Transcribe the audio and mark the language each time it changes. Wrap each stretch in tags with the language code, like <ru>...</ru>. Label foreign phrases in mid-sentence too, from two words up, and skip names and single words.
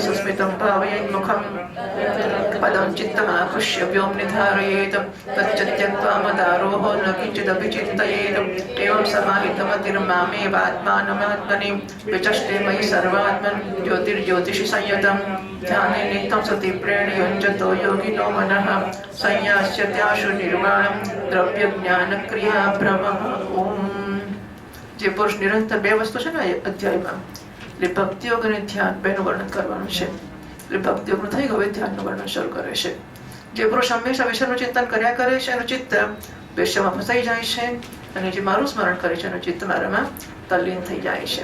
<sa>सुस्मितं भावयेन्मुखं पदं चित्तमाकृष्य व्योम्नि धारयेत् तच्च त्यक्त्वा मदारोहो न किञ्चिदपि चिन्तयेत् एवं समाहितमतिर्मामेवात्मानमात्मनि विचष्टे मयि सर्वात्मन् ज्योतिर्ज्योतिषि संयुतं ध्याने नित्यं सतीप्रेण युञ्जतो योगिनो मनः संयास्यत्याशु निर्वाणं द्रव्यज्ञानक्रिया भ्रमः. ओम.</sa> <gu>જે પુરુષ નિરંતર બે વસ્તુ છે ને અધ્યાયમાં, એટલે ભક્તિયોગ અને ધ્યાન બેનું વર્ણન કરવાનું છે. એટલે ભક્તિયોગનું થઈ ગયું, ધ્યાનનું વર્ણન શરૂ કરે છે. જે પુરુષ હંમેશા વિષયનું ચિંતન કર્યા કરે છે એનું ચિત્ત વેશ્યામાં ફસાઈ જાય છે, અને જે મારું સ્મરણ કરે છે એનું ચિત્ત મારામાં તલ્લીન થઈ જાય છે.</gu>